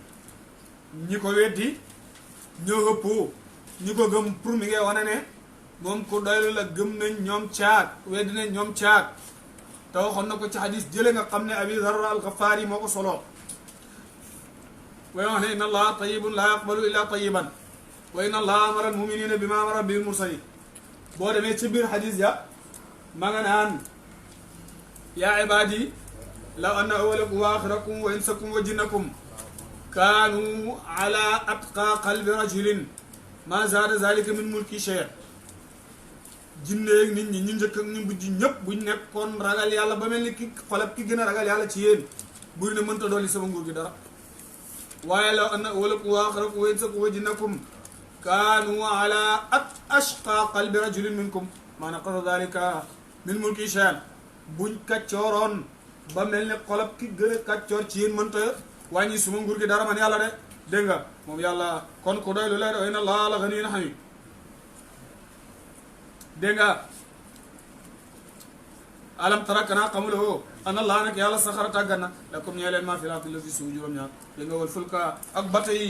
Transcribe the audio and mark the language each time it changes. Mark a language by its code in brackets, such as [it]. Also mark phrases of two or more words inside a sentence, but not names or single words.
[wo] ñi ko weddi ñoo ëpp ñi ko gëm pour mi ngay wane ne moom ku doylu la gëm nañ ñoom caag weddi nañ ñoom caag te waxoon na ko ci xadis jële nga xam ne abi zarra alxafaar yi moo ko soloo way wax ne inna [ar] الله طيب لا يقبل إلا طيبا وإن الله أمر المؤمنين بما أمر به المرسلين [wo] boo demee ci biir xadis ya ma nga naan [ar] يا عبادي لو أن أولكم و آخركم و إنسكم و جنكم كانوا على أتقى قلب رجل ما زاد ذلك من ملكي شيئا [wo] jinneeg nit ñi ñu njëkk ak ñu mujj ñëpp buñ nekkoon ragal yàlla ba mel ni ki xolab ki gën a ragal yàlla ci yéen buri ne mënta dolli sama nguur gi dara waaye [ar] لو أن أولكم و آخركم و إنسكم و جنكم كانوا على أشقى قلب رجل منكم ما نقص ذلك من ملكي شيئا [wo] buñ kaccooroon ba mel ni xolab ki gën a kaccoor ci yéen mënta wàññi suma nguur gi dara man yàlla de dégg nga moom yàlla kon ku doy lu leer [ar] وإن الله لغني حميد [wo] dégg nga [ar] ألم تر [wo] kana xamuloo ana laa nag yàlla saxara tàggat na lakum ñee leen maa fi laardi la fi suuf juróom-ñaar dégg nga [ar] والفلك [wo] ak bata yi